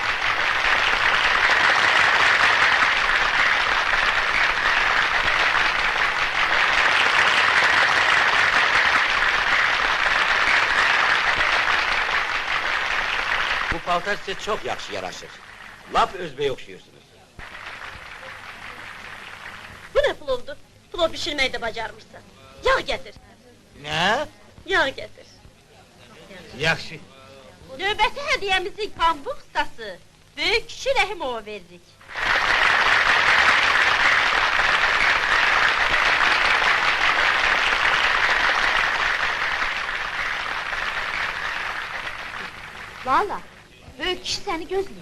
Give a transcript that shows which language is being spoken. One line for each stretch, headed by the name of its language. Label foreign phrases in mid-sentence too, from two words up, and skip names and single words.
Azerbaijani: Bu paltar sizə çox yaxşı yaraşır. Lap özbəyə oxşuyursunuz. Bu ne plovdu? Plov pişirmeyi de bacarmışsan. Yağ getir. Ne? Yağ getir. Yaxşı. Növbəti hədiyəmizi pambıq ustası Böyük kişi Rəhimova veririk. Lala, böyük kişi səni gözləyir.